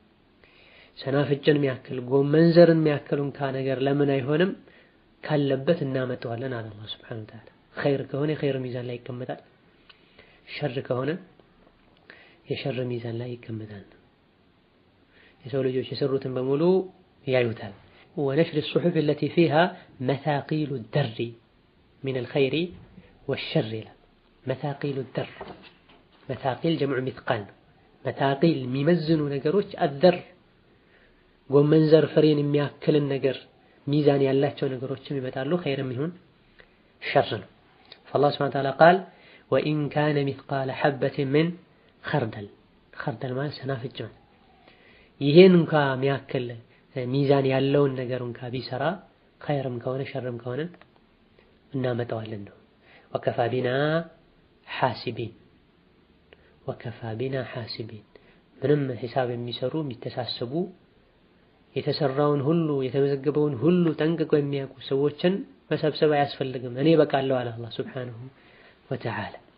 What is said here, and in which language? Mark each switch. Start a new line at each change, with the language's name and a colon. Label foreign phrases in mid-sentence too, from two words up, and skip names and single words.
Amharic: ሰናፍጭን የሚያክል ጎመን ዘርን የሚያክል እንኳ ነገር ለምን አይሆንም ካለበት እናመጣዋለን አለ አላህ
Arabic: سبحانه وتعالى።
Amharic: ኸይር ከሆነ የኸይር ሚዛን ላይ ይቀመጣል፣ ሸር ከሆነ የሸር ሚዛን ላይ ይቀመጣል። የሰው ልጆች የሰሩትን በሙሉ ያዩታል።
Arabic: ونشر الصحف التي فيها مثاقيل الدر من الخير والشر
Amharic: ይላል።
Arabic: مثاقيل الدر مثاقيل جمع مثقال مثاقيل
Amharic: የሚመዝኑ ነገሮች الدر ጎመን ዘር ፍሬን የሚያክልን ነገር ሚዛን ያላቸው ነገሮችም ይመጣሉ፣ ኸይርም ይሁን ሸር ነው።
Arabic: فالله سبحانه وتعالى قال وإن كان مثقال حبة من خردل خردل
Amharic: ማለት ሰናፍጭ ማለት ይሄን እንኳ የሚያክል ሚዛን ያለውን ነገር እንኳ ቢሰራ ኸይርም ከሆነ ሸርም ከሆነ እናመጣዋለን ነው።
Arabic: وكفى بنا حاسبين وكفى بنا حاسبين
Amharic: ምንም ሂሳብ የሚሰሩ የሚተሳሰቡ የተሰራውን ሁሉ የተመዘገበውን ሁሉ ጠንቅቀው የሚያውቁ ሰዎችን መሰብሰብ አያስፈልግም፣ እኔ በቃለሁ አለ አላህ
Arabic: سبحانه وتعالى።